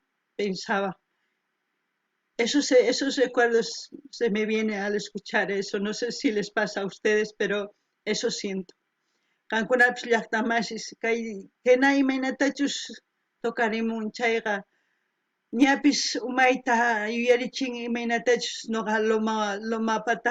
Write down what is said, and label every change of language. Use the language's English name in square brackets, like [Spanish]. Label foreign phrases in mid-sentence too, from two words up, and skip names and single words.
[Spanish] Pensaba. Esos recuerdos se me vienen al escuchar eso. No sé si les pasa a ustedes, pero eso siento. [Quechua] Kankunapis llaqtamasis kayna imaynatachus toqarimun chayqa ñapis umayta yuyarichin imaynatachus noqa lomapata